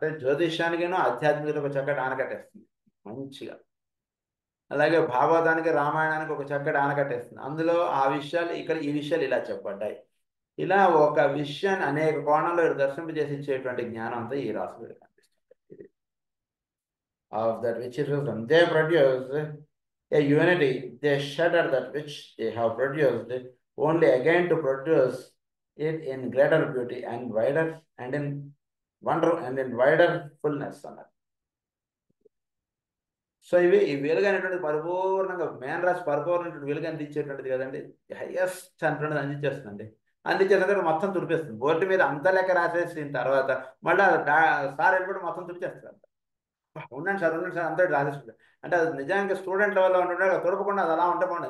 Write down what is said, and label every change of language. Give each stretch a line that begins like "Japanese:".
Telugu: అంటే జ్యోతిష్యానికినూ ఆధ్యాత్మికతకు ఒక చక్కటి ఆనకట్ట వేస్తుంది మంచిగా. అలాగే భాగవతానికి, రామాయణానికి ఒక చక్కటి ఆనకట్ట వేస్తుంది. అందులో ఆ విషయాలు ఇక్కడ, ఈ విషయాలు ఇలా చెప్పబడ్డాయి. ఇలా ఒక విషయాన్ని అనేక కోణంలో దర్శింపజేసి ఇచ్చేటువంటి జ్ఞానం అంతా ఈ రాశులు కనిపిస్తుంది.
English: Of that which is wisdom they produce a unity, they shatter that which they have produced, only again to produce it in greater beauty and wider and in wonder and in wider fullness అన్నారు.
Telugu: So ఇవి ఈ వెలుగు అనేటువంటిది పరిపూర్ణంగా మేన్ రాశి పరిపూర్ణటువంటి వెలుగు అందించేటువంటిది కదండి. Highest అనేటువంటిది అందించేస్తుందండి. అందించేసిన తర్వాత మొత్తం తుడిపేస్తుంది. బోర్డు మీద అంత లెక్క రాసేసిన తర్వాత మళ్ళీ సార్ వెళ్ళిపోయి మొత్తం తుడిచేస్తారు. ఉండండి సార్ అంతా రాసేస్తుంది. అంటే అది నిజానికి స్టూడెంట్ లెవెల్లో ఉంటుంటే తుడపకుండా అది అలా ఉంటే బాగుంటుంది.